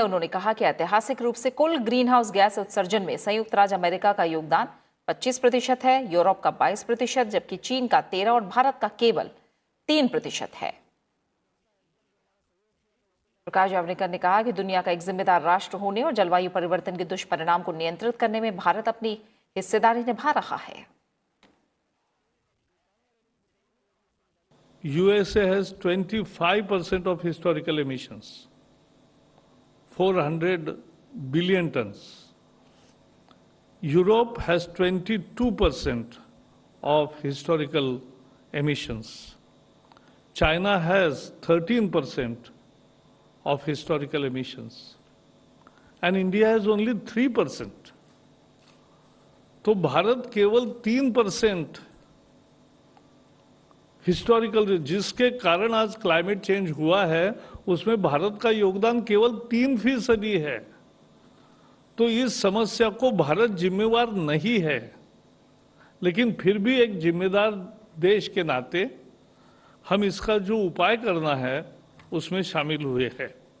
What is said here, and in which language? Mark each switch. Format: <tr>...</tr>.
<hi>उन्होंने कहा कि ऐतिहासिक रूप से कुल ग्रीन हाउस गैस उत्सर्जन में संयुक्त राज्य अमेरिका का योगदान 25% है, यूरोप का 22%, जबकि चीन का 13% और भारत का केवल 3% है। प्रकाश जावड़ेकर ने कहा कि दुनिया का एक जिम्मेदार राष्ट्र होने और जलवायु परिवर्तन के दुष्परिणाम को नियंत्रित करने में भारत अपनी हिस्सेदारी निभा रहा है।</hi> <en>USA has 25% of historical emissions, 400 billion tons. Europe has 22% of historical emissions. China has 13% of historical emissions. And India has only 3%.</en> <hi>तो भारत केवल 3% हिस्टोरिकल, जिसके कारण आज क्लाइमेट चेंज हुआ है, उसमें भारत का योगदान केवल 3% है। तो इस समस्या को भारत जिम्मेवार नहीं है, लेकिन फिर भी एक जिम्मेदार देश के नाते हम इसका जो उपाय करना है उसमें शामिल हुए हैं।</hi>